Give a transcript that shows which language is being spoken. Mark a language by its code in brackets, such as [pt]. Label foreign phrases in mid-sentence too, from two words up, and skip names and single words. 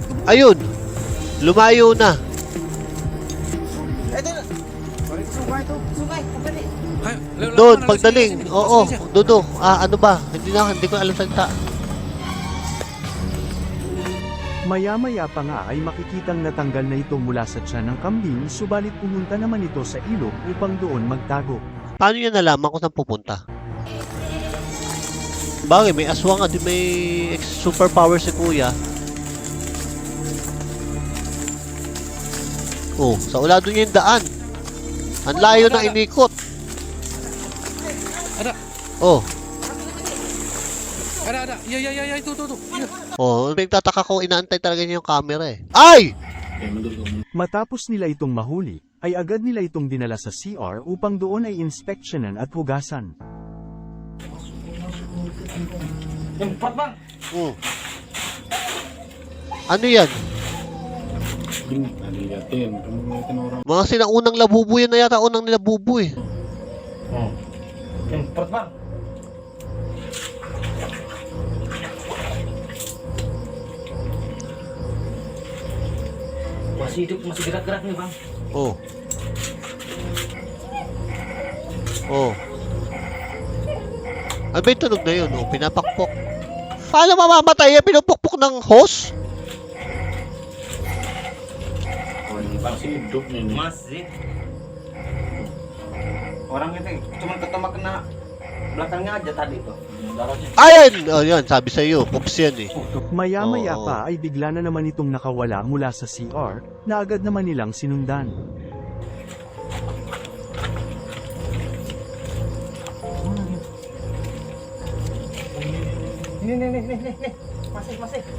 [tl] Ayun. Lumayo na. [id] Ayo, lewat [tl] Doon, [id] mana? pagdaling. Sini, [tl] Oo, [id] sini aja. [tl] doon. Ano ba? Hindi ko alam salita. Maya-maya pa nga ay makikitang natanggal na ito mula sa tiyan ng kambing, subalit pumunta naman ito sa ilog upang doon magtago. Paano niya nalaman kung saan pupunta? Bagay, may aswang at may superpower si kuya. Oh, sa ulado niya yung daan. Ang layo na inikot. [id] Ada. Oh, Ada. Iya, itu tuh. Iya. [tl] oh, nagtataka ko, inaantay talaga niya yung camera eh. Ay! Matapos nila itong mahuli, ay agad nila itong dinala sa CR upang doon ay inspeksyonan at hugasan. [id] Empat, Bang. [tl] Hmm. Ano yan? [id] Liatin, kamu ngeliatin orang. [tl] Mga sinaunang labubo yan na yata unang nilabubo eh. [id] Empat, Bang. Masih hidup, masih gerak-gerak nih, Bang. Oh. Oh. [tl] Ano ba yung tunog na yun? Oh, pinapakpok. Paano mamamatay yan? Pinupukpok ng hose? [id] Masih hidup nih. Masih. Orang itu cuma ketemu kena belakangnya aja tadi tuh. Darahnya. [tl] Ayan! Oh, yan. Sabi sa'yo. Pups yan eh. Maya-maya Oo. pa ay bigla na naman itong nakawala mula sa CR, na agad naman nilang sinundan. [id] Nih. Masih.